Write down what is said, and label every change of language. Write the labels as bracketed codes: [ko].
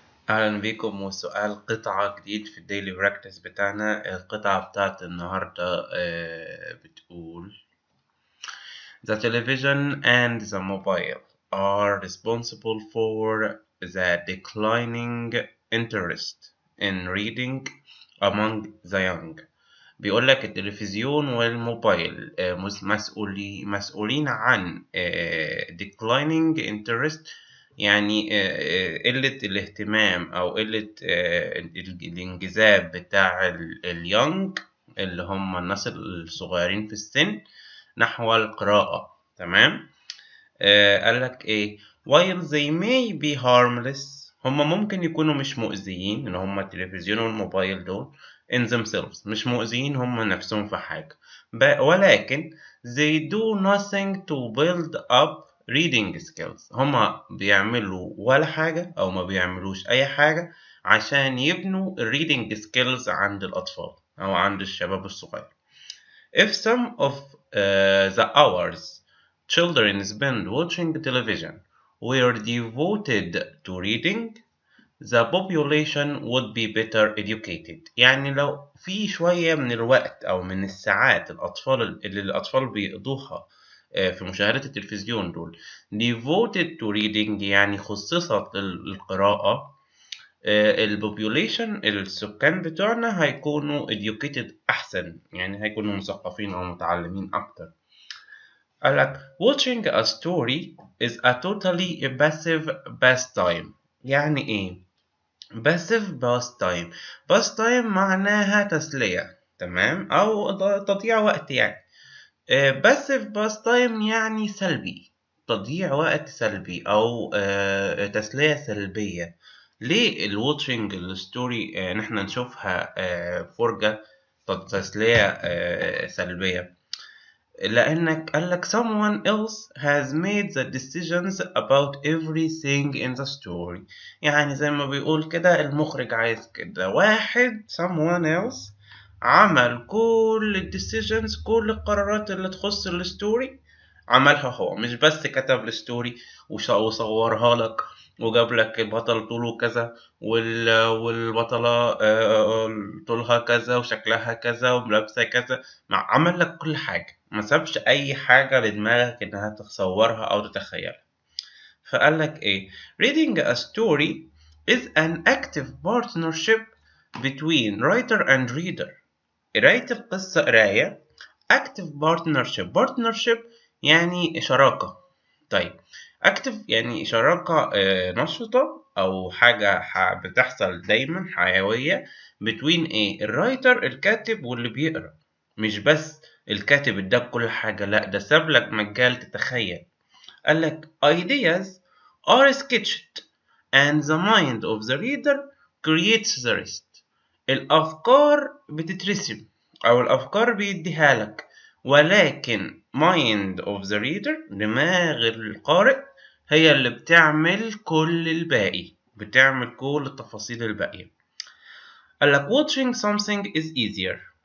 [ar] أهلا بيكم وسؤال قطعة جديد في الديلي براكتس بتاعنا. القطعة بتاعت النهاردة بتقول [en] The television and the mobile are responsible for the declining interest in reading among the young. [ar] بيقولك التلفزيون والموبايل مسؤولين عن [en] declining interest، [ar] يعني قلة الاهتمام أو قلة الانجذاب بتاع اليونج اللي هم الناس الصغيرين في السن نحو القراءة. تمام. قالك ايه [en] while they may be harmless، [ar] هم ممكن يكونوا مش مؤذيين، ان هم التلفزيون والموبايل دول [en] in themselves [ar] مش مؤذيين هم نفسهم في حاجة، ولكن [en] they do nothing to build up reading skills، [ar] هما بيعملوا ولا حاجة أو ما بيعملوش أي حاجة عشان يبنوا [en] reading skills [ar] عند الأطفال أو عند الشباب الصغير. [en] If some of the hours children spend watching television were devoted to reading, the population would be better educated. [ar] يعني لو في شوية من الوقت أو من الساعات اللي الأطفال بيقضوها في مشاهدة التلفزيون دول [en] devoted to reading، [ar] يعني خصصت للقراءة، البوبيوليشن السكان بتوعنا هيكونوا educated أحسن، يعني هيكونوا مثقفين أو متعلمين أكتر. قالك [en] watching a story is a totally passive pastime. [ar] يعني إيه؟ [en] passive pastime. [ar] pastime معناها تسلية، تمام، أو تضييع وقت يعني. [en] passive pastime [ar] يعني سلبي، تضييع وقت سلبي أو تسلية سلبية. ليه الواتشنج الستوري نحن نشوفها فرجة تسلية سلبية؟ لأنك قالك [en] someone else has made the decisions about everything in the story، [ar] يعني زي ما بيقول كده المخرج عايز كده واحد [en] someone else [ar] عمل كل ال decisions، كل القرارات اللي تخص الستوري عملها هو، مش بس كتب الستوري وصورها لك وجاب لك البطل طوله كذا والبطلة طولها كذا وشكلها كذا وملابسة كذا، عمل لك كل حاجة، ما سابش أي حاجة لدماغك إنها تتصورها أو تتخيلها. فقال لك إيه [en] reading a story is an active partnership between writer and reader. [ar] قراية القصة قراية [en] active partnership [ar] يعني شراكة. طيب active يعني شراكة نشطة أو حاجة بتحصل دايما حيوية between إيه الرايتر الكاتب واللي بيقرأ، مش بس الكاتب اداك كل حاجة، لأ ده سابلك مجال تتخيل. قالك [en] ideas are sketched and the mind of the reader creates the rest. [ar] الأفكار بتترسم أو الأفكار بيديها لك، ولكن [en] mind of the reader [ar] دماغ القارئ هي اللي بتعمل كل الباقي، بتعمل كل التفاصيل الباقية. قالك [en] watching something is easier.